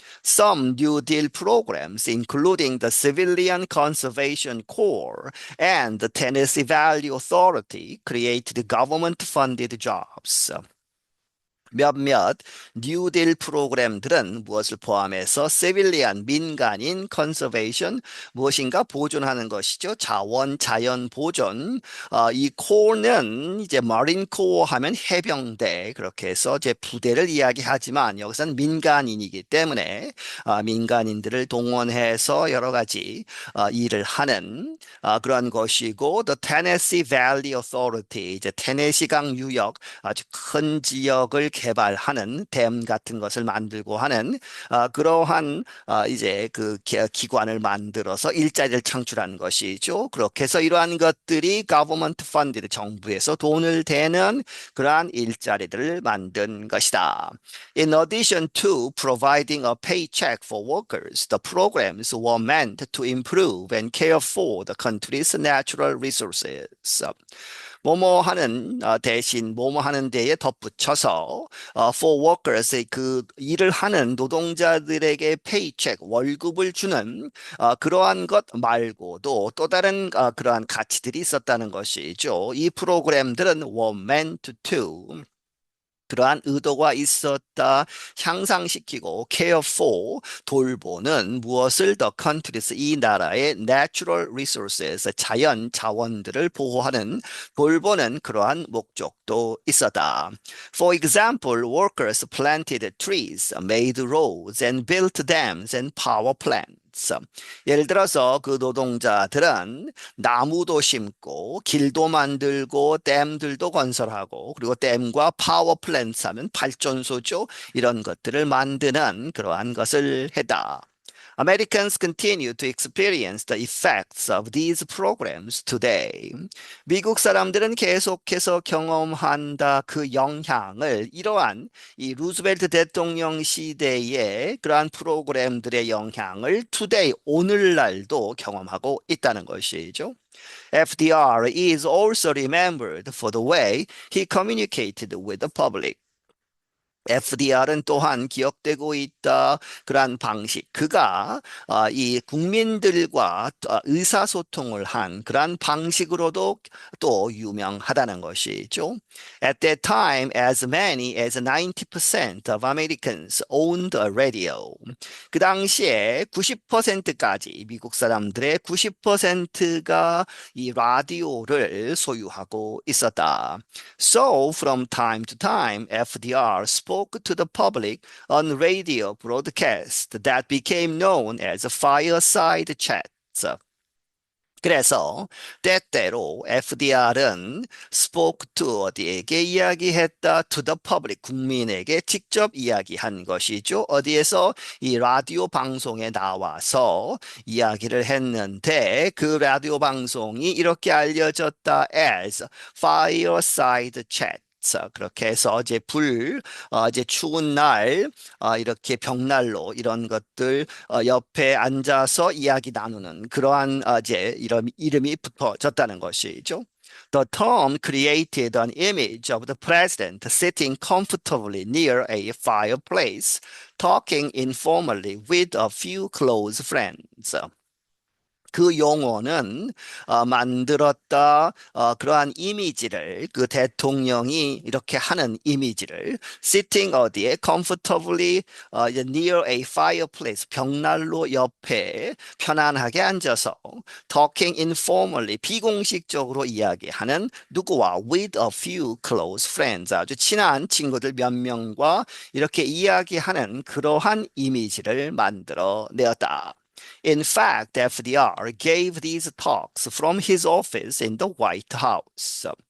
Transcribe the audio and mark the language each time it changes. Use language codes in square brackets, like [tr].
[en] Some New Deal programs, including the Civilian Conservation Corps and the Tennessee Valley Authority, created government-funded jobs. [ko] 몇몇 뉴딜 프로그램들은 무엇을 포함해서 시빌리안 민간인 컨서베이션 무엇인가 보존하는 것이죠. 자원 자연 보존. 이 코어는 이제 마린 코어 하면 해병대 그렇게 해서 제 부대를 이야기하지만 여기서는 민간인이기 때문에 민간인들을 동원해서 여러 가지 일을 하는 그러한 것이고, The Tennessee Valley Authority 이제 테네시강 유역 아주 큰 지역을 개발하는 댐 같은 것을 만들고 하는 그러한 이제 그 기관을 만들어서 일자리를 창출한 것이죠. 그렇게 해서 이러한 것들이 [en] government funded [ko] 정부에서 돈을 대는 그러한 일자리들을 만든 것이다. [en] In addition to providing a paycheck for workers, the programs were meant to improve and care for the country's natural resources. [ko] 뭐뭐 하는 대신 뭐뭐 하는 데에 덧붙여서 [en] for workers [ko] 그 일을 하는 노동자들에게 paycheck 월급을 주는 그러한 것 말고도 또 다른 그러한 가치들이 있었다는 것이죠. 이 프로그램들은 [en] were meant to [ko] 그러한 의도가 있었다. 향상시키고 care for 돌보는 무엇을 [en] the countries [ko] 이 나라의 [en] natural resources [ko] 자연 자원들을 보호하는 돌보는 그러한 목적도 있었다. [en] For example, workers planted trees, made roads, and built dams and power plants. [ko] 예를 들어서 그 노동자들은 나무도 심고 길도 만들고 댐들도 건설하고 그리고 댐과 파워 플랜트 하면 발전소죠. 이런 것들을 만드는 그러한 것을 했다. [en] Americans continue to experience the effects of these programs today. [ko] 미국 사람들은 계속해서 경험한다 그 영향을 이러한 이 루즈벨트 대통령 시대의 그러한 프로그램들의 영향을 today 오늘날도 경험하고 있다는 것이죠. [en] FDR is also remembered for the way he communicated with the public. [ko] FDR은 또한 기억되고 있다. 그러한 방식. 그가 이 국민들과 의사소통을 한 그러한 방식으로도 또 유명하다는 것이죠. [en] At that time, as many as 90% of Americans owned a radio. [ko] 그 당시에 90%까지 미국 사람들의 90%가 이 라디오를 소유하고 있었다. [en] So, from time to time, FDR spoke to the public on radio broadcasts that became known as fireside chats. [ko] 그래서 때때로 FDR은 spoke to 어디에게 이야기했다 [en] to the public [ko] 국민에게 직접 이야기한 것이죠. 어디에서 이 라디오 방송에 나와서 이야기를 했는데 그 라디오 방송이 이렇게 알려졌다 [en] as fireside chat. [ko] 그렇게 해서 이제 이제 추운 날, 이렇게 벽난로 이런 것들 옆에 앉아서 이야기 나누는 그러한 이제 이런 이름이 붙어졌다는 것이죠. [en] The term created an image of the president sitting comfortably near a fireplace, talking informally with a few close friends. [ko] 그 용어는 만들었다 그러한 이미지를 그 대통령이 이렇게 하는 이미지를 sitting 어디에 [en] comfortably near a fireplace [ko] 벽난로 옆에 편안하게 앉아서 [en] talking informally [ko] 비공식적으로 이야기하는 누구와 [en] with a few close friends [ko] 아주 친한 친구들 몇 명과 이렇게 이야기하는 그러한 이미지를 만들어 내었다. [en] In fact, FDR gave these talks from his office in the White House.